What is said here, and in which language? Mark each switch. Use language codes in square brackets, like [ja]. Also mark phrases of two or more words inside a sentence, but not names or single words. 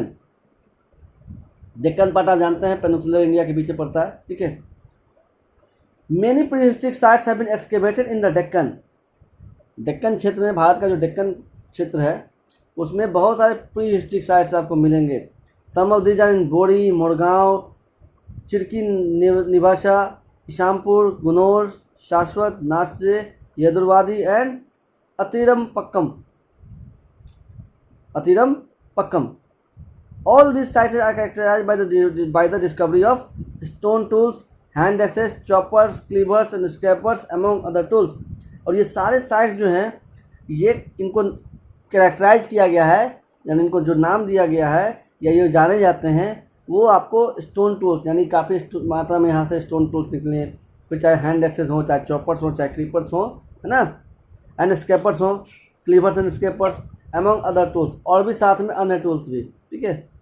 [hi] डेक्कन पार्ट आप जानते हैं [en] peninsular India [hi] के पीछे पड़ता है, ठीक है। [en] Many prehistoric sites have been excavated in the Deccan. [hi] डेक्कन क्षेत्र में, भारत का जो डेक्कन क्षेत्र है उसमें बहुत सारे [en] prehistoric sites [hi] आपको मिलेंगे। [en] Some of these are in Bori, Morgaon, Chirki Nivasa, Ishampur, Gunor, Shashwat, Nache, Yaduravadi and Attirampakkam. All these sites are characterized by the discovery of stone tools, hand axes, choppers, cleavers and scrapers among other tools। [hi] और ये सारे साइट्स जो हैं ये इनको कैरेक्टराइज किया गया है, यानी इनको जो नाम दिया गया है या ये जाने जाते हैं, वो आपको [en] stone tools, [hi] यानी काफ़ी मात्रा में यहाँ से [en] stone tools [hi] निकले, फिर चाहे [en] hand axes [hi] हो, चाहे चॉपर्स हो, चाहे क्लीपर्स हो, है ना, [en] and scrapers [hi] हो, [en] cleavers and scrapers among other tools, [hi] और भी साथ में अन्य टूल्स भी, ठीक है।